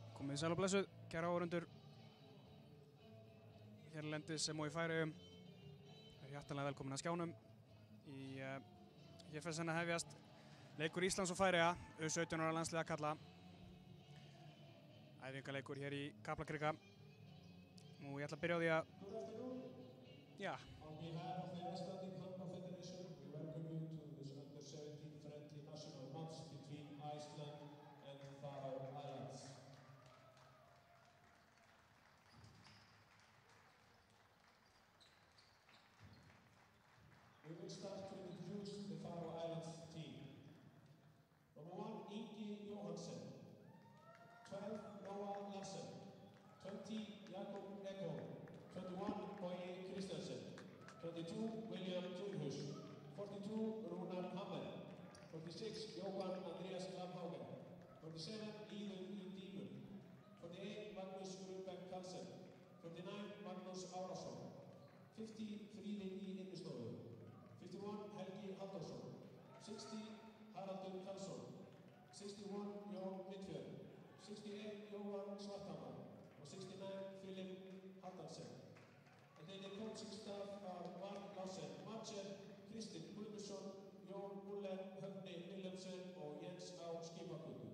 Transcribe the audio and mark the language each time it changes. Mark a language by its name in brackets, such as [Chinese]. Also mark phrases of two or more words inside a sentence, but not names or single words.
[Icelandic] Komið sæl og blessuð, kæra áhorfendur hérlendis sem og í Færeyjum. Hjartanlega velkomin að skjánum. Hér fer senn að hefjast leikur Íslands og Færeyja, U17 ára landsliða karla. Æfingarleikur hér í Kaplakrika. Og ég ætla að byrja á því að [English] On behalf of the Icelandic Handball Federation, we welcome you to this under-17 friendly national match between Iceland and Faroe Islands. We will start to introduce the Faroe Islands team. Number 1, Ingi Johansen. 12, Noah Larsen. 20, Jakob Ekholm. 21, Bogi Kristensen. 22, William Tjurhus. 42, Rúnar Hammer. 46, Jóhann Andreas Lamhaugen. 47, Íður Dímur. 48, Magnús Rúbek Karlsen. 49, Magnús Árásson. 50, Fríði í Innistofu. 51, Helgi Halldórsson. 60, Haraldur Karlsson. 61, Jón Midtfjörð. 68, Jóhann Svarthamar. [Icelandic] Og 69, Philip Haldansen. [English] And then the coaching staff are Mark Larsen, Marcel, Kristinn Guðmundsson, Jón Muller, Högni Wilhelmsen og Jens á Skipaköku.